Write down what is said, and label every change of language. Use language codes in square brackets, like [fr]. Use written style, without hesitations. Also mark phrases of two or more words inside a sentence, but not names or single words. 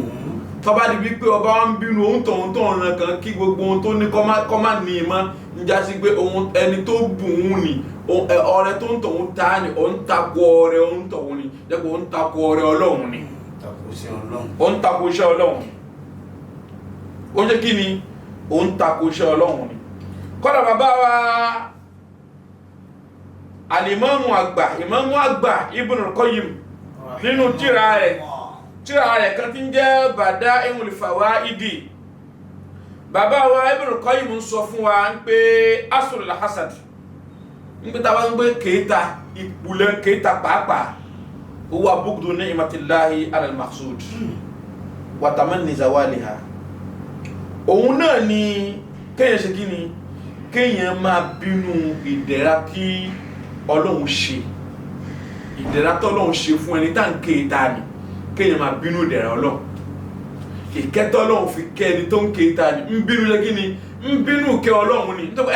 [yo] Tọ́ba di wípé ọba wa ń bínú òun tọ̀hún tó ń ràn kàn kí gbogbo ohun tó ní kọ́ má ní ìmọ̀ ń já sí pé ẹni tó bùn ún ni ọrẹ tó ń tọ̀hún ta ni òun takò ọrẹ òun tọ̀hún ni jẹ́ pé òun takò ọrẹ Ọlọ́run ni, òun takò iṣẹ́ Ọlọ́run, ó jẹ́ kí ni òun takò iṣẹ́ Ọlọ́run ni. Kọ́dà bàbá wa Al-Imamu àgbà Ibn al-Qayyim nínú tírà rẹ̀ kan tí ń jẹ́ Bada'i'ul Fawaidi, bàbá wa Ibn al-Qayyim ń sọ fún wa ń pé [ar] أصل الحسد [yo] ń pé tàbá ń gbé kéta ìpùlẹ̀ kéta pàápàá [ar] هو بغض نعمة الله على المحسود وتمني زوالها. [yo] Òun náà ni kéèyàn ṣe kí ni kéèyàn máa bínú ìdẹ̀ra tí Ọlọ́run ṣe, ìdẹ̀ra t'Ọlọ́run ṣe fún ẹni tá ń kéta ni kéèyàn máa bínú ìdẹ̀ra Ọlọ́run. Ìkẹ́ t'Ọlọ́run fi kẹ́ ẹni tó ń kéta ni ń bínú ṣe kí ni ń bínú kẹ́ Ọlọ́run ni.